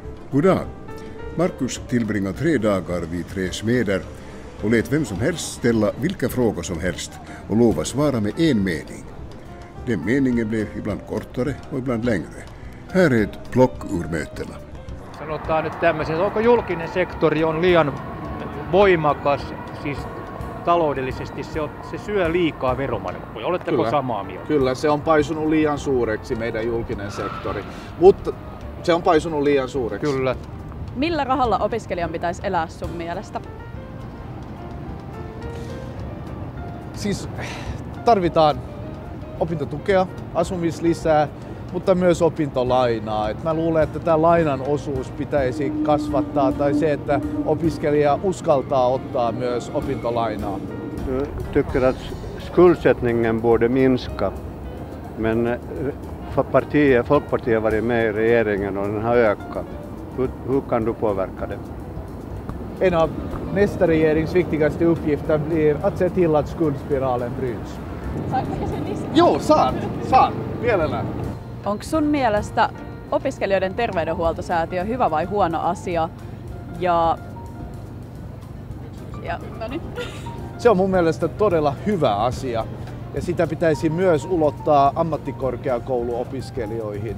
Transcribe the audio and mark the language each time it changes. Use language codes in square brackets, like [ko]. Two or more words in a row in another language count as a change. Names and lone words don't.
[sv] God dag. Markus tillbringar 3 dagar vid 3 smeder och lät vem som helst ställa vilka frågor som helst och lova svara med en mening. Den meningen blev ibland kortare och ibland längre. Här är ett plock ur mötena. [fi] Sanotaan nyt tämmöisen, onko julkinen sektori on liian voimakas, siis taloudellisesti se syö liikaa veromarkkoja. Oletteko Kyllä. samaa mieltä? Kyllä, se on paisunut liian suureksi meidän julkinen sektori, mutta se on paisunut liian suureksi. Kyllä. Millä rahalla opiskelijan pitäisi elää sun mielestä? Siis tarvitaan opintotukea, asumislisää, mutta myös opintolainaa. Mä luulen, että tämä lainan osuus pitäisi kasvattaa tai se, että opiskelija uskaltaa ottaa myös opintolainaa. [sv] Jag tycker att skuldsättningen borde minska, men Folkpartiet har varit med i regeringen och den har ökat. Hur kan du påverka det? En av nästa regerings viktigaste uppgifter blir att se till att skuldspiralen bryts. [fi] Joo, saan. Mielellään. Onko sun mielestä opiskelijoiden terveydenhuoltosäätiö hyvä vai huono asia? No niin. Se on mun mielestä todella hyvä asia ja sitä pitäisi myös ulottaa ammattikorkeakouluopiskelijoihin.